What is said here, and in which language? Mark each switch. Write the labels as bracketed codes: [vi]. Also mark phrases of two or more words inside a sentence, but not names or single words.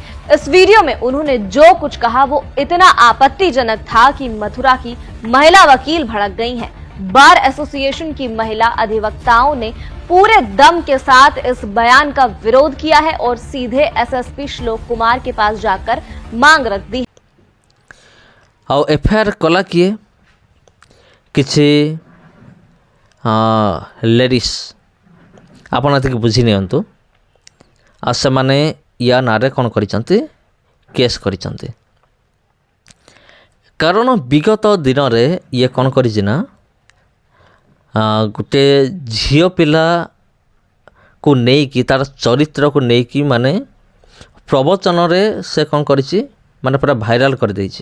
[hi] इस वीडियो में उन्होंने जो कुछ कहा वो इतना आपत्तिजनक था कि मथुरा की महिला वकील भड़क गई हैं। बार एसोसिएशन की महिला अधिवक्ताओं ने पूरे दम के साथ इस बयान का विरोध किया है और सीधे SSP श्लोक कुमार के पास जाकर मांग रख दी। [or] ଆଉ FIR କଲା କିଏ? କିଛି ଲେଡ଼ିସ୍। ଆପଣ ଏତିକି ବୁଝି ନିଅନ୍ତୁ। ଆଉ ସେମାନେ ୟା ନାଁରେ କ'ଣ କରିଛନ୍ତି? କେସ୍ କରିଛନ୍ତି। କାରଣ ବିଗତ ଦିନରେ ଇଏ କ'ଣ କରିଛି ନା, ଗୋଟେ ଝିଅ ପିଲାକୁ ନେଇକି, ତା'ର ଚରିତ୍ରକୁ ନେଇକି, ମାନେ ପ୍ରବଚନରେ ସେ କ'ଣ କରିଛି, ମାନେ ପୁରା ଭାଇରାଲ୍ କରିଦେଇଛି।